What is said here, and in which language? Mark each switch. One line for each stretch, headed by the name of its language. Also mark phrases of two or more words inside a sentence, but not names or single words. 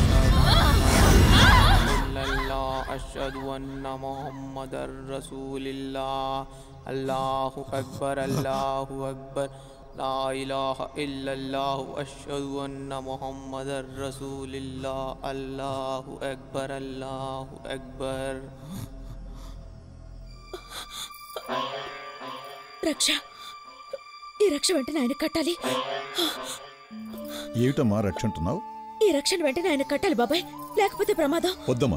Arabic: أشهد أن محمدا رسول الله الله أكبر لا إله إلا الله أشهد أن محمدا رسول الله الله أكبر
Telugu: రక్ష, ఈ రక్ష వెంటనే ఆయన కట్టాలి. ఏమిటమ్మా రక్ష అంటున్నావు? ఈ రక్షణ వెంటనే ఆయన కట్టాలి బాబాయ్, లేకపోతే ప్రమాదం. వద్దమ్మా.